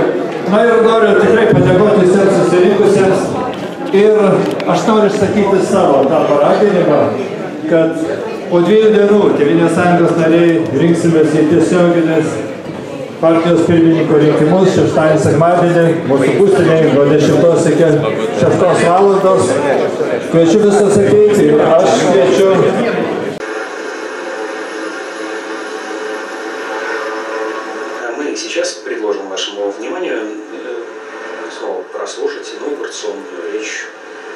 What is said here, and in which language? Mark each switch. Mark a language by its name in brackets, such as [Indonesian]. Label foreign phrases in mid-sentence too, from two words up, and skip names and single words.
[Lithuanian] Na ir noriu tikrai padėkoti visiems susirinkusiems ir aš noriu išsakyti savo tą paraginimą, kad po 2 dienų Tėvynės sąjungos nariai rinksimės į tiesioginės partijos pirmininko rinkimus šeštadienį, sekmadienį, mūsų būstinėje nuo 10 iki 6 valandos. Kviečiu visus ateiti ir aš kviečiu. [Russian] Мы сейчас предложим вашему вниманию снова прослушать инаугурационную речь